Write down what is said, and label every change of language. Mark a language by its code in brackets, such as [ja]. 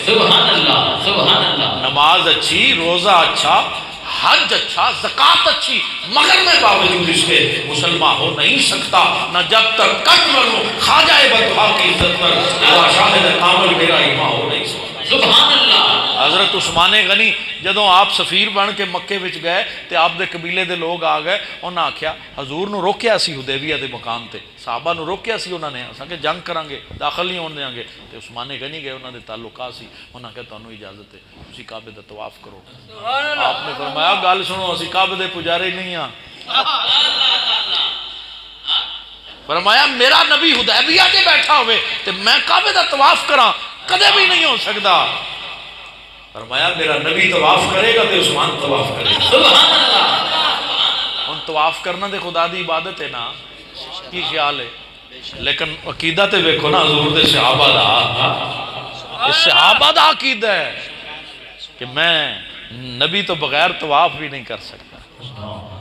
[ar] سبحان اللہ سبحان اللہ [ur] نماز اچھی، روزہ اچھا، حج اچھا، زکوٰۃ اچھی، مگر میں باوجود اس کے مسلمان ہو نہیں سکتا نہ جب تک کٹ مرو خواجہ بدخا کی عزت پر شاہد کامل میرا ایمان ہو نہیں سکتا۔ [ar] سبحان اللہ [pa] حضرت عثمان غنی جدوں آپ سفیر بن کے مکے وچ گئے تے آپ دے قبیلے دے لوگ آ گئے، انہاں آکھیا حضور نو روکیا سی حدیبیہ دے مقام تے، صحابہ نو روکیا سی انہاں نے، اساں کہ جنگ کران گے، داخل نہیں ہون دیاں گے، تے عثمان غنی گئے، انہاں دے تعلقات سی، انہاں کہ تانوں اجازت ہے تسی کعبے دا طواف کرو۔ آپ نے فرمایا گل سنو، اسی کعبے دے پجارے نہیں ہاں۔ فرمایا میرا نبی حدیبیہ تے بیٹھا ہوئے تے میں کعبے دا طواف کراں، کدے بھی نہیں ہو سکتا۔ فرمایا میرا نبی طواف کرے گا تے عثمان طواف کرے گا۔ [ar] سبحان اللہ [pa] ان طواف کرنا دے خدا دی عبادت ہے نا، کی خیال ہے؟ لیکن عقیدہ تے ویکھو نا حضور دے صحابہ دا، اس صحابہ دا عقیدہ ہے کہ میں نبی تو بغیر طواف بھی نہیں کر سکتا۔